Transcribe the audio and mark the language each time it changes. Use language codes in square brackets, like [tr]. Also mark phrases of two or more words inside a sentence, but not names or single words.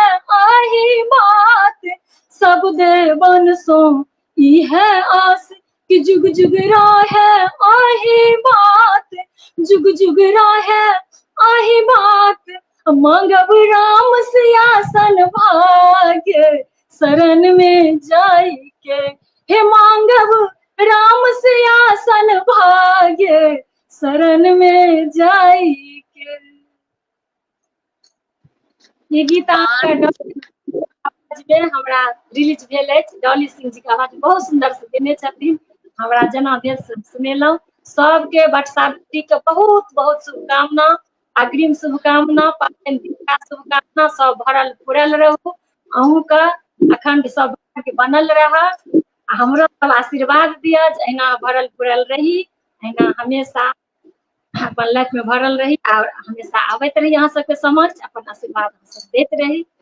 [mai] आही बात सब देवन सो ई है आस कि जुग जुग रहे आही बात जुग जुग रहे आही बात मांगब राम सियासन भाग्य शरण में जाई के हे मांगब राम सियासन भाग्य शरण में जाई के। ये गीत आवाज में हमरा रिलीज भेल अछि डॉली सिंह जी के आवाज बहुत सुंदर से देने छथिन हमरा जना भेल सुनेलहुँ सबके बटसावित्री के बहुत बहुत शुभकामना अग्रिम शुभकामना पाबनि दिनका शुभकामना सब भरल पूरल रहू अहूँ का अखंड सब बनल रह हमरो सब आशीर्वाद दिया अहिना भरल पूरल रही अहिना हमेशा अपन लाइफ में भरल रही और हमेशा आबैत रही अहाँ सबके समक्ष अपन आशीर्वाद सब देत रही।